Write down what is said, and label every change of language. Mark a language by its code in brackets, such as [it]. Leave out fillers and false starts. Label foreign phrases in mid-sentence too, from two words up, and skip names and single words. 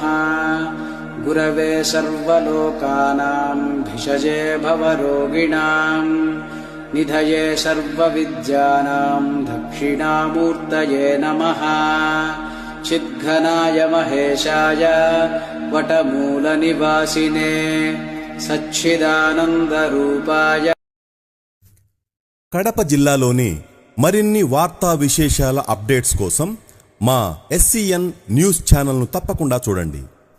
[sa] गुरवे सर्वलोकानां भिषजे भवरोगिणां निधये सर्वविद्यानां दक्षिणामूर्तये नमः। चिद्घनाय महेशाय वटमूलनिवासिने सच्चिदानन्दरूपाय। [te] కడప జిల్లాలోని మరిన్ని వార్తా విశేషాల అప్డేట్స్ కోసం మా SCN న్యూస్ ఛానల్ను తప్పకుండా చూడండి.